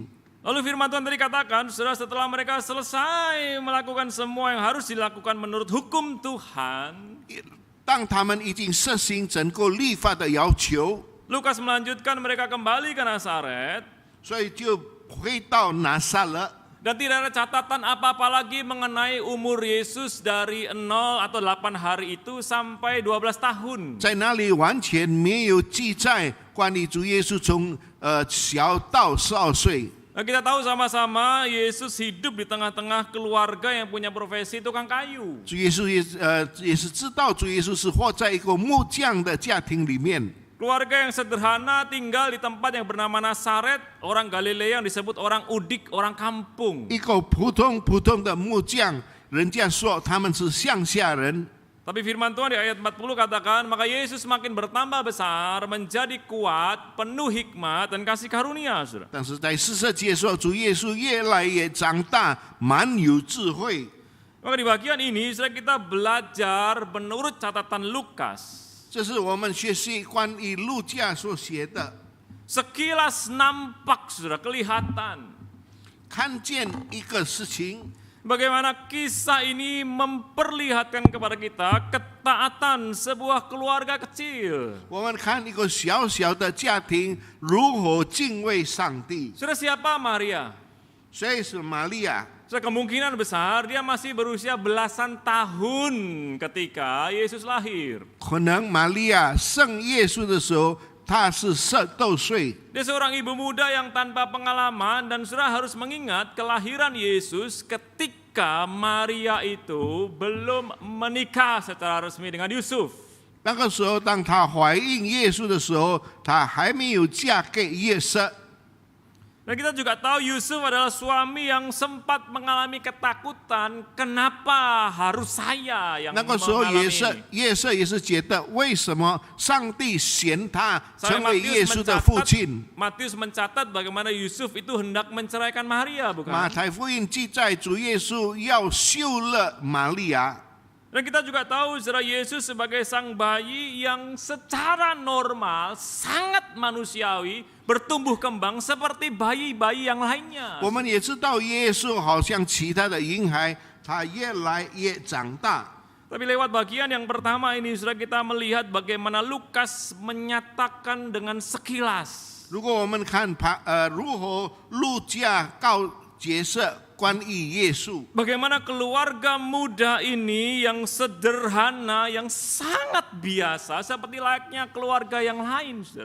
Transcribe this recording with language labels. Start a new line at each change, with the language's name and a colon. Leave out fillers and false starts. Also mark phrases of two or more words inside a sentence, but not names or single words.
Indonesian: Lalu firman Tuhan tadi katakan, saudara, setelah mereka selesai melakukan semua yang harus dilakukan menurut hukum Tuhan.
Chinese: 当他们已经实行整个律法的要求，
Indonesian: Lukas melanjutkan mereka kembali ke Nazaret.
Chinese: 所以就回到拿撒勒。
Indonesian: Dan tidak ada catatan apa-apa lagi mengenai umur Yesus dari 0 atau 8 hari itu sampai 12 tahun.
Chinese: 在那里完全没有记载关于主耶稣从小到12岁。
Indonesian: Nah, kita tahu sama-sama Yesus hidup di tengah-tengah keluarga yang punya profesi tukang kayu.
Chinese: 主耶稣也是知道主耶稣是活在一个木匠的家庭里面。
Indonesian: Keluarga yang sederhana tinggal di tempat yang bernama Nazaret, orang Galilea yang disebut orang udik, orang kampung.
Chinese: 一个普通的木匠，人家说他们是乡下人。
Indonesian: Tapi firman Tuhan di ayat 40 katakan, maka Yesus makin bertambah besar, menjadi kuat, penuh hikmat dan kasih karunia. Saudara.
Chinese: 但是在40节说，主耶稣越来越长大，满有智慧。
Indonesian: Maka di bagian ini saudara, kita belajar menurut catatan Lukas.
Chinese: 这是我们学习关于路加所写的，
Indonesian: Sekilas nampak, saudara, kelihatan.
Chinese: 看见一个事情。
Indonesian: Bagaimana kisah ini memperlihatkan kepada kita ketaatan sebuah keluarga kecil.
Chinese: 我们看一个小小的家庭如何敬畏上帝。
Indonesian: Saudara, siapa Maria?
Chinese: 谁是玛利亚？
Indonesian: Kemungkinan besar dia masih berusia belasan tahun ketika Yesus lahir.
Chinese: 可能玛利亚生耶稣的时候，她是12多岁。
Indonesian: Dia seorang ibu muda yang tanpa pengalaman dan saudara harus mengingat kelahiran Yesus ketika Maria itu belum menikah secara resmi dengan Yusuf.
Chinese: 那个时候，当她怀孕耶稣的时候，她还没有嫁给约瑟。
Indonesian: Dan kita juga tahu Yusuf adalah suami yang sempat mengalami ketakutan, kenapa harus saya yang
Chinese: 那个时候
Indonesian: mengalami
Chinese: 约瑟也是觉得，为什么上帝选他
Indonesian: Sampai
Chinese: 成为耶稣的父亲？
Indonesian: Matius mencatat bagaimana Yusuf itu hendak menceraikan Maria, bukan?
Chinese: 马太福音记载主耶稣要休了玛利亚。
Indonesian: Dan kita juga tahu saudara Yesus sebagai sang bayi yang secara normal, sangat manusiawi, bertumbuh kembang seperti bayi-bayi yang lainnya.
Chinese: 我们也知道耶稣好像其他的婴孩，他越来越长大。
Indonesian: Tapi lewat bagian yang pertama ini saudara kita melihat bagaimana Lukas menyatakan dengan sekilas.
Chinese: 如果我们看如何路加告角色关于耶稣，
Indonesian: Bagaimana keluarga muda ini yang sederhana, yang sangat biasa seperti layaknya keluarga yang lain, saudara.